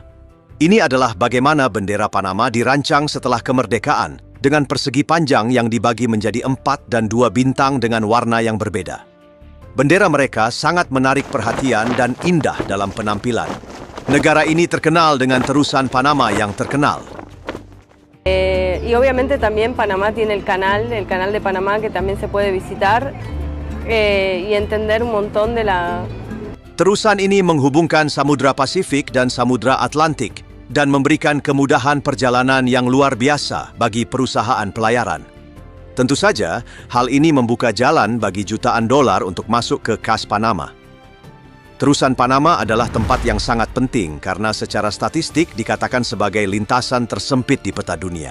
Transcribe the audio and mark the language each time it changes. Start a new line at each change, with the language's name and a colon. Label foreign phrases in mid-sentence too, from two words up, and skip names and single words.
Indonesian: Ini adalah bagaimana bendera Panama dirancang setelah kemerdekaan, dengan persegi panjang yang dibagi menjadi 4 dan 2 bintang dengan warna yang berbeda. Bendera mereka sangat menarik perhatian dan indah dalam penampilan. Negara ini terkenal dengan terusan Panama yang terkenal.
Spanish: Y obviamente también Panamá tiene el canal de Panamá que también se puede visitar y entender un montón de la...
Indonesian: Terusan ini menghubungkan Samudra Pasifik dan Samudra Atlantik dan memberikan kemudahan perjalanan yang luar biasa bagi perusahaan pelayaran. Tentu saja, hal ini membuka jalan bagi jutaan dolar untuk masuk ke kas Panama. Terusan Panama adalah tempat yang sangat penting karena secara statistik dikatakan sebagai lintasan tersempit di peta dunia.